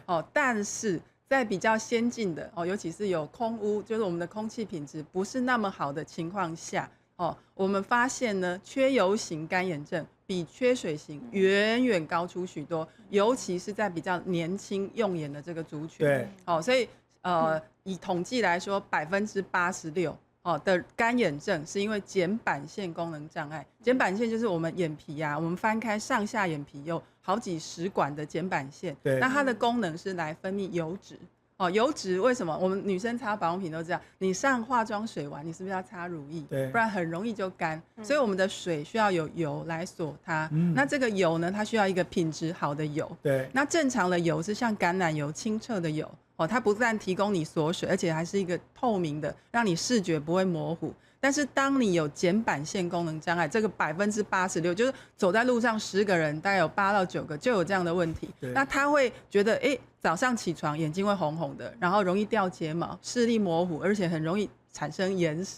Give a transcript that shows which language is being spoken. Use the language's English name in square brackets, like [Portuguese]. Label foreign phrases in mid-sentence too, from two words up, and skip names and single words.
[Chinese] 但是在比較先進的尤其是有空污，就是我們的空氣品質不是那麼好的情況下我們發現呢，缺油型乾眼症比缺水型遠遠高出許多，尤其是在比較年輕用眼的這個族群。對，所以以統計來說，86%的乾眼症是因為瞼板腺功能障礙。瞼板腺就是我們眼皮我們翻開上下眼皮有好幾十管的瞼板腺，那它的功能是來分泌油脂。油脂為什麼我們女生擦保養品都這樣？你上化妝水完，你是不是要擦乳液？對，不然很容易就乾。所以我们的水需要有油來鎖它。那這個油呢，它需要一個品質好的油。對，那正常的油是像橄欖油清澈的油它不但提供你鎖水，而且還是一個透明的，讓你視覺不會模糊。但是當你有瞼板腺功能障礙，這個86%就是走在路上10個人大概有8到9個就有這樣的問題。那他會覺得早上起床眼睛會紅紅的，然後容易掉睫毛，視力模糊，而且很容易產生眼屎。